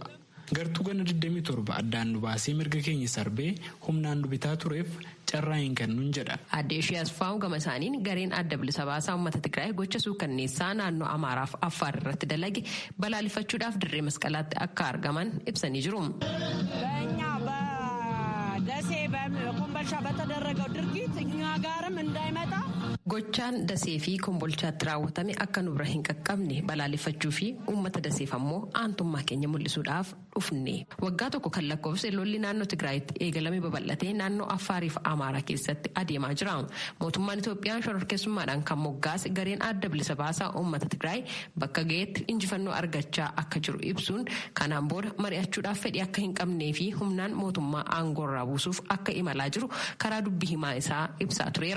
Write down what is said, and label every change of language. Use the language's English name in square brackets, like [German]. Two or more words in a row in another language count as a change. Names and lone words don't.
[Oromo] Gartuu gana 27 addaan nu baasee mirga keenya sarbee humnaan nu bitaa tureef carraa hin kennuun jedha. Addee Shiyaas Faa'uu gama isaaniin gareen adda bilisa baasaa uummata Tigraay gocha suukanneessaa naannoo Amaaraaf Affaar irratti dalage balaaleffachuudhaaf dirree masqalaatti akka argaman ibsanii jiru. [Amharic] ኮምቦልቻ በተደረገው ድርጊት እኛ ጋርም እንዳይመጣ [Oromo] gochaan dasee fi kombolchaatti raawwatame akka nu bira hin qaqqabne balaaleffachuu fi uummata daseef ammoo aantummaa keenya mul'isuudhaaf dhufne. Waggaa tokko kan lakkoofse lolli naannoo Tigraayitti eegalame babal'atee naannoo Affaarii fi Amaaraa keessatti adeemaa jira. Mootummaan Itoophiyaa shororkeessummaadhaan kan moggaase gareen adda bilisa baasaa uummata Tigraay bakka ga'eetti injifannoo argachaa akka jiru ibsuun kanaan booda mari'achuudhaaf fedhii akka hin qabnee fi humnaan mootummaa aangoorraa buusuuf akka imalaa jiru karaa dubbii himaa isaa ibsaa tureera.